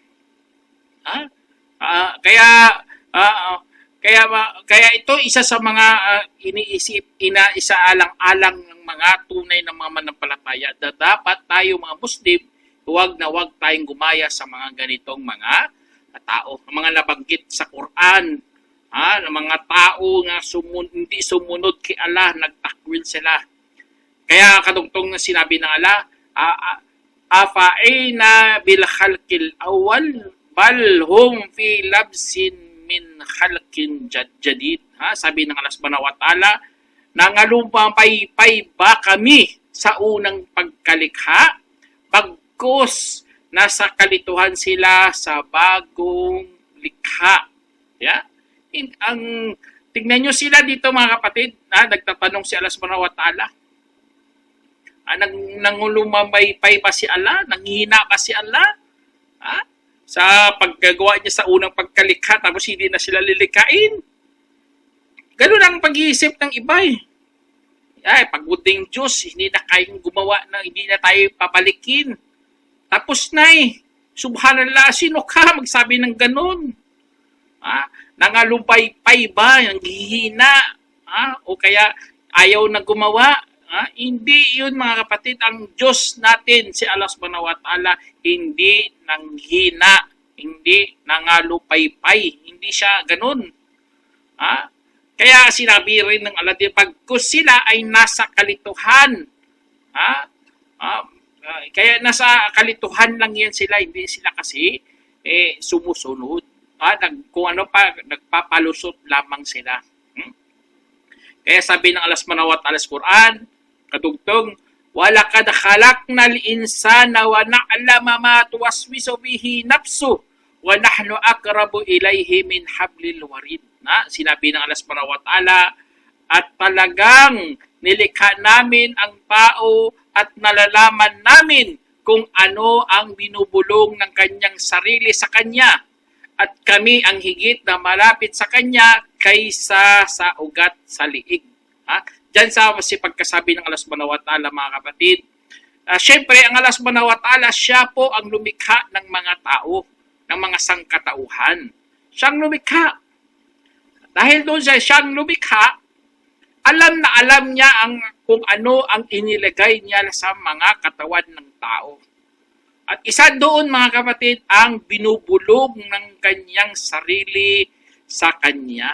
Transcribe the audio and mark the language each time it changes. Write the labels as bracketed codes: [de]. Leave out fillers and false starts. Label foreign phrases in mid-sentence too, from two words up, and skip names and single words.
[tl] Kaya ito isa sa mga isaalang-alang ng mga tunay na mga manampalataya na dapat tayo mga Muslim, huwag tayong gumaya sa mga ganitong mga tao, mga nabanggit sa Quran, ng mga tao na hindi sumunod kay Allah, nagtakwil sila. Kaya kadugtong na sinabi ng Allah, [ar] أفعيينا بالخلق الأول بل هم في لبس من خلق جديد. [tl] Sabi ng Allah [ar] سبحانه وتعالى, [tl] nangalumpay ba kami sa unang pagkalikha, bagkus nasa kalituhan sila sa bagong likha. Tingnan nyo sila dito mga kapatid, nagtatanong si Allah [ar] سبحانه وتعالى, [tl] nangulumamaypay ba si Allah? Nanghihina ba si Allah? Sa paggagawa niya sa unang pagkalikha, tapos hindi na sila lilikain. Ganun ang pag-iisip ng iba pagbuting Diyos, hindi na kayang gumawa na, hindi na tayo papalikin. Tapos na Subhanallah, sino ka magsabi ng ganun? Nangalumpaypay ba? Nanghihina? O kaya ayaw na gumawa? Hindi yun mga kapatid. Ang Diyos natin, si Allah [ar] سبحانه وتعالى, [tl] hindi nanghina, hindi nangalupaypay, hindi siya ganun. Kaya sinabi rin ng Allah, pagkus sila ay nasa kalituhan. Kaya nasa kalituhan lang yan sila, hindi sila kasi sumusunod. Kung ano pa, nagpapalusot lamang sila. Kaya sabi ng Allah [ar] سبحانه وتعالى [tl] sa Quran, kadugtong, [ar] ولقد خلقنا الإنسان ونعلم ما توسوس به نفسه ونحن أقرب إليه من حبل الوريد. [tl] Sinabi ng Allah [ar] سبحانه وتعالى, [tl] at talagang nilikha namin ang tao at nalalaman namin kung ano ang binubulong ng kanyang sarili sa kanya, at kami ang higit na malapit sa kanya kaysa sa ugat sa liig. Diyan sa pagkasabi ng Allah [ar] سبحانه وتعالى [tl] mga kapatid. Siyempre, ang Allah [ar] سبحانه وتعالى, [tl] siya po ang lumikha ng mga tao, ng mga sangkatauhan. Siyang lumikha. Dahil doon siyang lumikha, alam na alam niya kung ano ang inilagay niya sa mga katawan ng tao. At isa doon mga kapatid, ang binubulog ng kanyang sarili sa kanya.